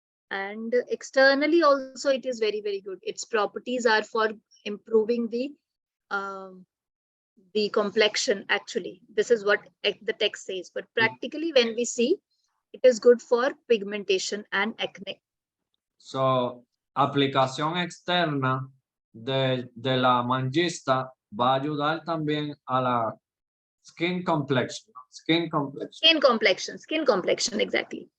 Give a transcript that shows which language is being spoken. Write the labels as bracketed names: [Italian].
[English] And externally also it is very, very good. Its properties are for improving the complexion actually. This is what the text says, but practically when we see, it is good for pigmentation and acne. [Spanish] So, aplicación externa de la mangista va a ayudar también a la [English] skin complexion. Skin complexion, exactly.